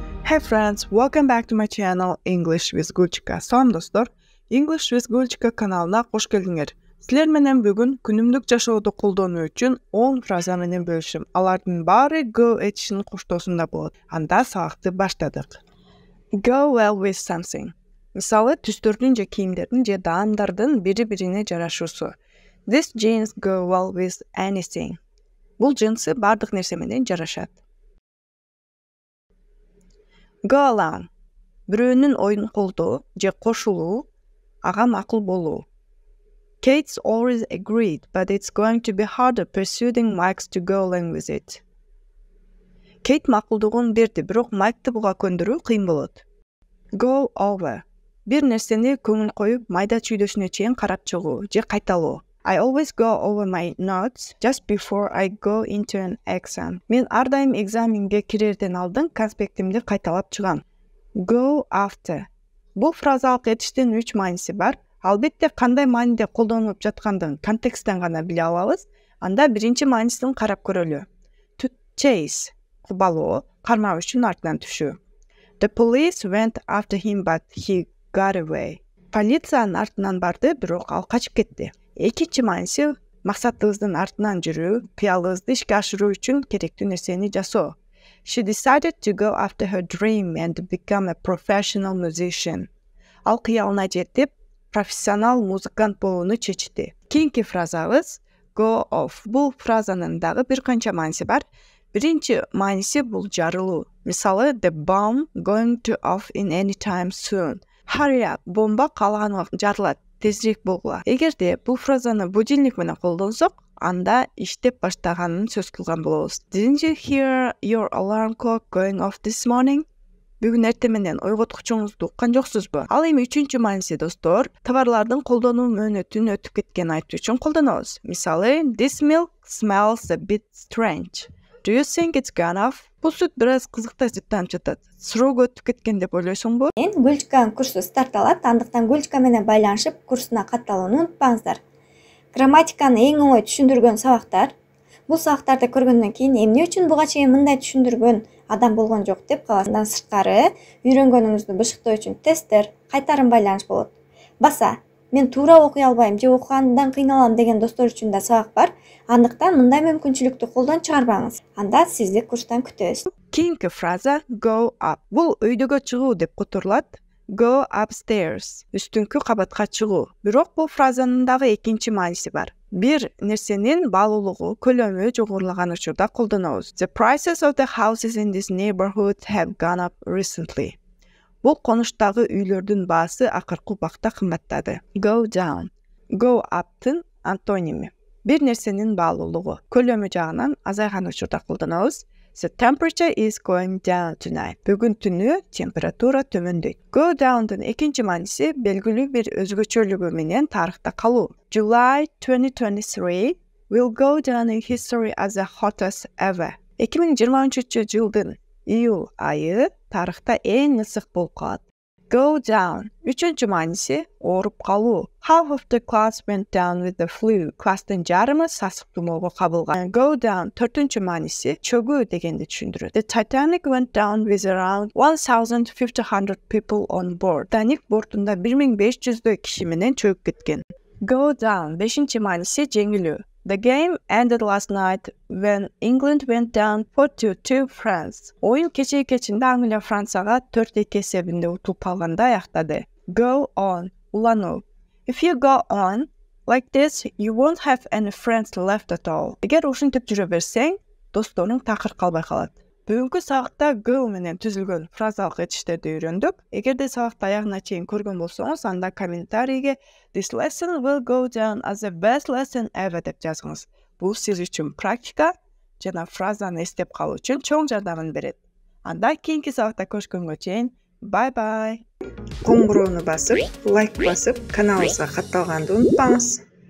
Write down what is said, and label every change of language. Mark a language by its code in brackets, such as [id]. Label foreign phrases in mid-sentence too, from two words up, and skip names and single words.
[en] Hey friends, welcome back to my channel English with Gulchika. [ky] Салам достор, English with Gulchika каналына кош келдиңер. Силер менен бүгүн күнүмдүк жашоодо колдонуу үчүн 10 фраза менен бөлүшөм. Алардын баары go этишинин коштоосунда болот. Анда сабакты баштадык. [en] Go well with something. [ky] Мисалы, түстөрдүн же кийимдердин же даамдардын бири-бирине жарашуусу. [en] These jeans go well with anything. [ky] Бул джинсы бардык нерсе менен жарашат. [en] Go along. [ky] Бирөөнүн оюн колдоо же кошулуу, ага макул болуу. [en] Kate's always agreed, but it's going to be harder persuading Mike to go along with it. [ky] Kate макулдугун берди, бирок Майкты буга көндүрүү кыйын болот. [en] Go over. [ky] Бир нерсени көңүл коюп, майда чүйдөсүнө чейин карап чыгуу же кайталоо. [en] I always go over my notes just before I go into an exam. [ky] Мен ар дайым экзаменге кирерден алдын конспектимди кайталап чыгам. [en] Go after. [ky] Бул фразалык этиштин 3 мааниси бар. Албетте кандай мааниде колдонулуп жаткандыгын контексттен гана биле алабыз. Анда биринчи маанисин карап көрөлү. [en] To chase. [ky] Кубалоо, кармоо үчүн артынан түшүү. [en] The police went after him but he got away. [ky] Полициянын артынан барды, бирок ал качып кетти. Экинчи мааниси максатыбыздын артынан жүрүү, кыялыбызды ишке ашыруу үчүн керектүү нерсени жасоо. [en] She decided to go after her dream and become a professional musician. [ky] Ал кыялына жетип, профессионал музыкант болууну чечти. Кийинки фразабыз [en] go off. [ky] Бул фразанын дагы бир канча мааниси бар. Биринчи мааниси бул жарылуу. Мисалы, [en] the bomb going to off in any time soon. Hurry up, [ky] бомба каалаган убакыт жарылат. Тезирээк болгула. Эгерде бул фразаны будильник менен колдонсок, анда иштеп баштаганын сөз кылган болобуз. [en] Didn't you hear your alarm clock going off this morning? [ky] Бүгүн эртең менен ойготкучуңузду уккан жоксузбу? Ал эми үчүнчү мааниси достор, товарлардын колдонуу мөөнөтүн өтүп кеткенин айтуу үчүн колдонобуз. Мисалы, [en] this milk smells a bit strange. Do you think it's gone off? [ky] Бул сүт бир аз кызыктай жыттанып жатат. Срок өтүп кеткен деп ойлойсуңбу? Мен Гүлчиканын курсу старталат, андыктан Гүлчика менен байланышып курсуна катталууну унутпаңыздар. Грамматиканы эң оңой түшүндүргөн сабактар. Бул сабактарды көргөндөн кийин эмне үчүн буга чейин мындай түшүндүргөн адам болгон жок деп каласыз. Андан сырткары үйрөнгөнүңүздү бышыктоо үчүн тесттер, кайтарым байланыш болот. Баса, мен туура окуй албайм же окугандан кыйналам деген достор үчүн да сабак бар. Андыктан мындай мүмкүнчүлүктү колдон чыгарбаңыз. Анда сизди курстан күтөбүз. Кийинки фраза [en] go up. [ky] Бул өйдөгө чыгуу деп которулат. [en] Go upstairs. [ky] Үстүнкү кабатка чыгуу. Бирок бул фразанын дагы экинчи мааниси бар. Бир нерсенин баалуулугу, көлөмү жогорулаган учурда колдонобуз. [en] The prices of the houses in this neighborhood have gone up recently. [ky] Бул конуштагы үйлөрдүн баасы акыркы убакта кымбаттады. [en] Go down. Go up'тын антоними. [ky] Бир нерсенин баалуулугу, көлөмү жагынан азайган учурда колдонобуз. [en] The temperature is going down tonight. [ky] Бүгүн түнү температура төмөндөйт. [en] Go down'дын [ky] экинчи мааниси белгилүү бир өзгөчөлүгү менен тарыхта калуу. [en] July 2023 will go down in history as the hottest ever. [ky] 2023-жылдын июль айы тарыхта эң ысык болуп калат. [en] Go down. [ky] Үчүнчү мааниси ооруп калуу. [en] Half of the class went down with the flu. [ky] Класстын жарымы сасык тумоого кабылган. [en] Go down. [ky] Төртүнчү мааниси чөгүү дегенди түшүндүрөт. [en] The Titanic went down with around 1,500 people on board. [ky] Titanic бортунда 1500 киши менен чөгүп кеткен. [en] Go down. [ky] Бешинчи мааниси жеңилүү. [en] The game ended last night when England went down 4-2 to France. [ky] Oyun кечинде Англия Францияга 4-2 эсебинде утулуп калганда аяктады. [en] Go on. Улануу. If you go on like this, you won't have any friends left at all. [ky] Эгер ушинтип жүрө берсең, досторуң такыр калбай калат. Бүгүнкү сабакта go менен түзүлгөн фразалык этиштерди үйрөндүк. Эгерде сабакты аягына чейин көргөн болсоңуз, анда комментарийге [en] This lesson will go down as the best lesson ever [ky] деп жазыңыз. Бул сиз үчүн практика жана фразаны эстеп калуу үчүн чоң жардамын берет. Анда кийинки сабакта көрүшкөнгө чейин [en] bye bye. [ky] Коңгуроону басып, лайк басып, каналыбызга катталганды унутпаңыз.